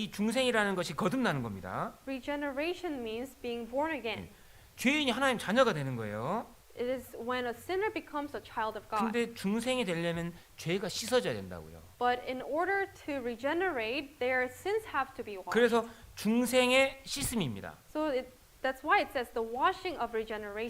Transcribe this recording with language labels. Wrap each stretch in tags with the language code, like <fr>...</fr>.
<ko>이 중생이라는 것이 거듭나는 겁니다.</ko> <en>Regeneration means being born again.</en> <ko>죄인이 하나님 자녀가 되는 거예요.</ko> <en>It is when a sinner becomes a child of God.</en> <ko>근데 중생이 되려면 죄가 씻어져야 된다고요.</ko> <en>But in order to regenerate, their sins have to be washed.</en> <ko>그래서 중생의 씻음입니다.</ko> <en>So that's why it says the washing of regeneration.</en>